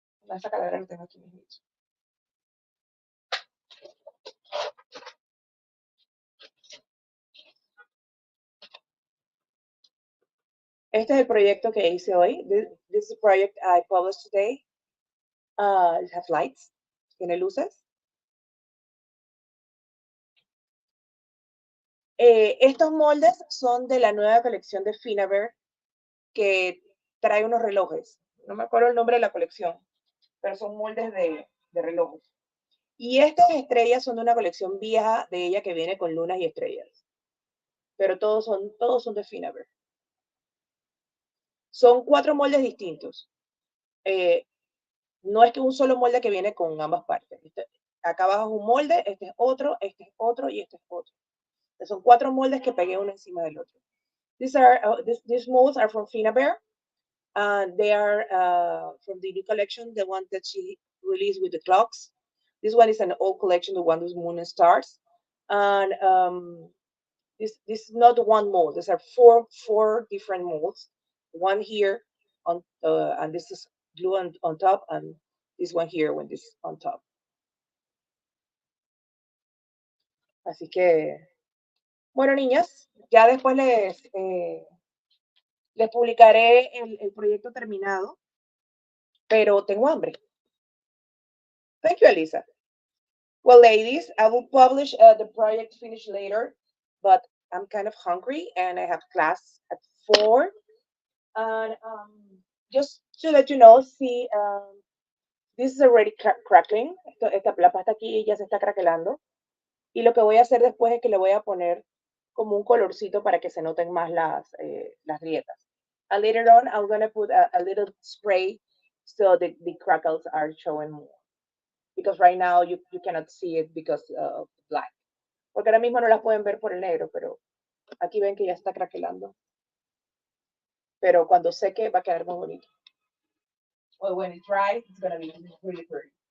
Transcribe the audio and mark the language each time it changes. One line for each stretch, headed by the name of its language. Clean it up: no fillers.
Spanish: Esa calavera la tengo aquí mismo. Este es el proyecto que hice hoy.
English: This is the project I published today. It has lights,
Spanish: tiene luces. Estos moldes son de la nueva colección de Finaver que trae unos relojes. No me acuerdo el nombre de la colección, pero son moldes de relojes. Y estas estrellas son de una colección vieja de ella que viene con lunas y estrellas. Pero todos son de Finaber. Son 4 moldes distintos. No es que un solo molde que viene con ambas partes. Acá abajo es un molde, este es otro y este es otro. Entonces son 4 moldes que pegué uno encima del otro.
English: These molds are from Finaber. They are from the new collection, the one that she released with the clocks. This one is an old collection, the one with moon and stars. And this is not one mold. These are four different molds. One here on and this is glue on top, and this one here when this on top.
Spanish: Así que, bueno, niñas, ya después les publicaré el proyecto terminado, pero tengo hambre.
English: Thank you, Elisa. Well, ladies, I will publish the project finished later, but I'm kind of hungry and I have class at 4. And just to let you know, see, this is already crackling.
Spanish: La pasta aquí ya se está craquelando. Y lo que voy a hacer después es que le voy a poner como un colorcito para que se noten más las grietas.
English: And later on, I'm going to put a little spray so the crackles are showing more. Because right now you cannot see it because of black.
Spanish: Porque ahora mismo no las pueden ver por el negro, pero aquí ven que ya está craquelando. Pero cuando seque va a quedar muy bonito.
English: Well, when it's dry, it's going to be really pretty.